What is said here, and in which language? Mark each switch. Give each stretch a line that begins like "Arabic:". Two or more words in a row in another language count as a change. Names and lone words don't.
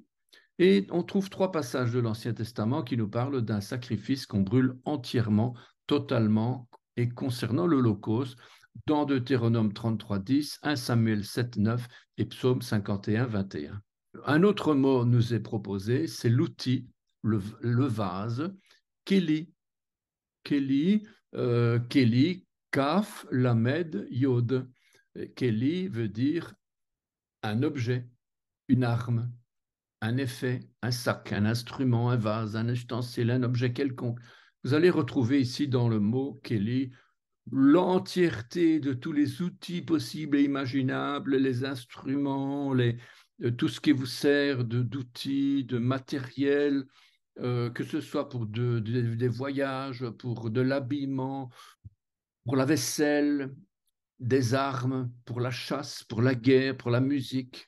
French: Et on trouve 3 passages de l'Ancien Testament qui nous parlent d'un sacrifice qu'on brûle entièrement, totalement, et concernant l'Holocauste, dans Deutéronome 33:10, 1 Samuel 7:9 et Psaume 51:21. Un autre mot nous est proposé, c'est l'outil, le vase, keli.
Hebrew: כלי, כלי, כף, למד, יוד.
French: Keli veut dire un objet, une arme, un effet, un sac, un instrument, un vase, un ustensile, un objet quelconque. Vous allez retrouver ici dans le mot keli l'entièreté de tous les outils possibles et imaginables, les instruments, tout ce qui vous sert d'outils, de matériel, que ce soit pour des voyages, pour de l'habillement, pour la vaisselle, des armes, pour la chasse, pour la guerre, pour la musique.